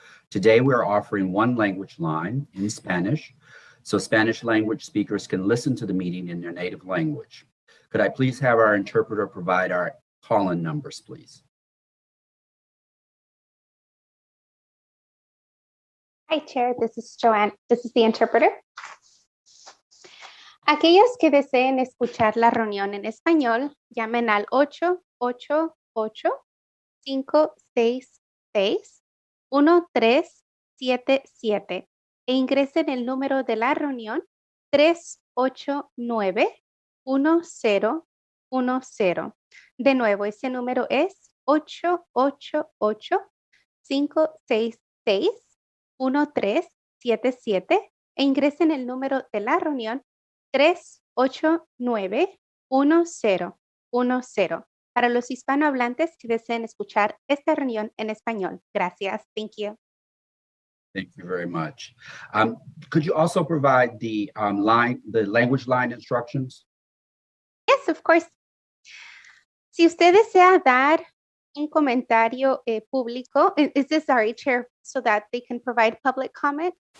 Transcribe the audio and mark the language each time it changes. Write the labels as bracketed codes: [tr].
[en] Today, we are offering one language line in Spanish, so Spanish language speakers can listen to the meeting in their native language. Could I please have our interpreter provide our call-in numbers, please? Hi, Chair. This is Joanne. This is the interpreter. [es] Aquellos que deseen escuchar la reunión en español, llamen al 888-566-1377 e ingresen el número de la reunión 389-1010. De nuevo, ese número es 888-566-1377 e ingresen el número de la reunión 389-1010 para los hispanohablantes que deseen escuchar esta reunión en español. Gracias. [en] Thank you. Thank you very much. Could you also provide the language line instructions? Yes, of course. [es] Si usted desea dar un comentario público, [en] is this sorry, Chair, so that they can provide public comment?